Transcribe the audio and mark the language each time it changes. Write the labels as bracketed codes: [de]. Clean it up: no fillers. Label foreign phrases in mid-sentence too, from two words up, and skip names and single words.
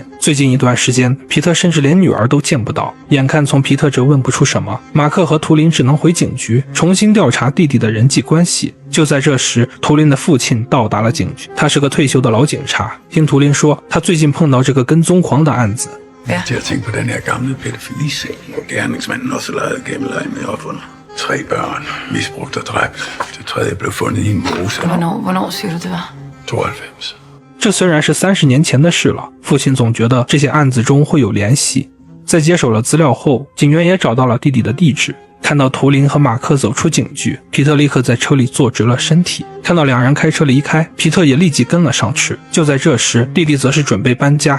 [zh] 最近一段时间，皮特甚至连女儿都见不到。眼看从皮特这问不出什么，马克和图灵只能回警局重新调查弟弟的人际关系。就在这时，图灵的父亲到达了警局，他是个退休的老警察。听图灵说，他最近碰到这个跟踪狂的案子。 [da] Jeg til at tænke på den her gamle pædofilisag, hvor gerningsmanden også legede gemmeleg med offerne. 3 børn, misbrugt og dræbt. Det tredje blev fundet i en mose. Hvornår siger du det var? 92. [zh] 这虽然是30年前的事了，父亲总觉得这些案子中会有联系。在接手了资料后，警员也找到了弟弟的地址。看到图灵和马克走出警局，皮特立刻在车里坐直了身体。看到两人开车离开，皮特也立即跟了上去。就在这时，弟弟则是准备搬家。